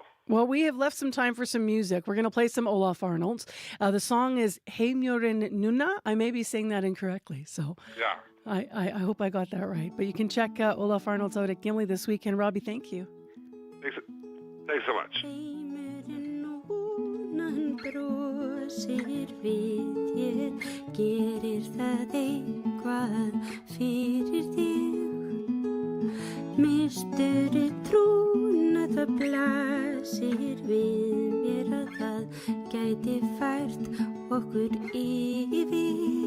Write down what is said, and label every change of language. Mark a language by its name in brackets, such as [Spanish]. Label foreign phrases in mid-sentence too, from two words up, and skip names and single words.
[English] Well, we have left some time for some music. We're going to play some Olaf Arnalds. The song is Heimjörn Nuna. I may be saying that incorrectly, so yeah. I hope I got that right. But you can check Olaf Arnalds out at Gimli this weekend. Robbie, thank you. Thanks so much. [Icelandic] Brosir við þér, gerir það eitthvað fyrir þig. Misturðu trúna, það blasir við mér að það gæti fært okkur yfir.